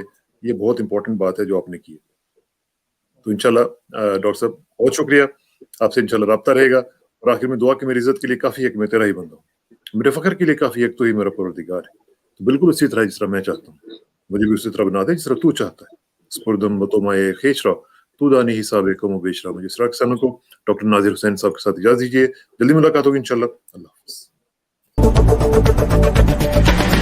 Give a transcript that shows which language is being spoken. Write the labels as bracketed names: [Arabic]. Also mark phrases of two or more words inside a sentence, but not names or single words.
[Urdu] یہ بہت امپورٹنٹ بات ہے جو آپ نے کی ہے۔ تو انشاءاللہ ڈاکٹر صاحب بہت شکریہ، آپ سے انشاءاللہ رابطہ رہے گا، اور آخر میں دعا کہ میری عزت کے لیے کافی ہے کہ میں تیرا ہی بندہ ہوں، میرے فخر کے لیے کافی ہے کہ تو ہی میرا پروردگار ہے۔ تو بالکل اسی طرح جس طرح میں چاہتا ہوں مجھے بھی اسی طرح بنا دے جس طرح تو چاہتا ہے۔ [Persian] سپردم بتومائے خیش را تو دانی حساب کم و بیش را۔ [Urdu] مجھے اسرار کسانوں کو ڈاکٹر ناظر حسین صاحب کے ساتھ اجازت دیجیے، جلدی ملاقات ہوگی انشاءاللہ۔ اللہ حافظ۔